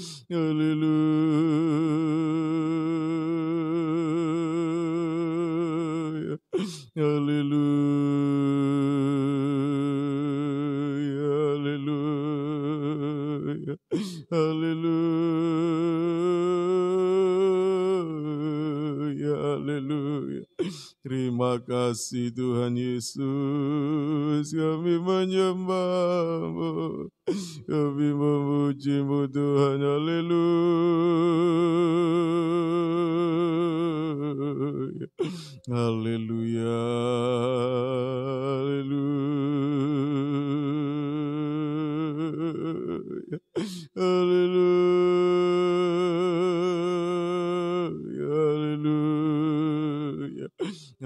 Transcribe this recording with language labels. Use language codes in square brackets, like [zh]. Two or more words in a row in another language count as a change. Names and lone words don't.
[id] Haleluya. Haleluya. Haleluya. Haleluya. Haleluya. Terima kasih Tuhan Yesus, kami menyembah-Mu, kami memuji-Mu Tuhan, haleluya, haleluya, haleluya, haleluya, haleluya.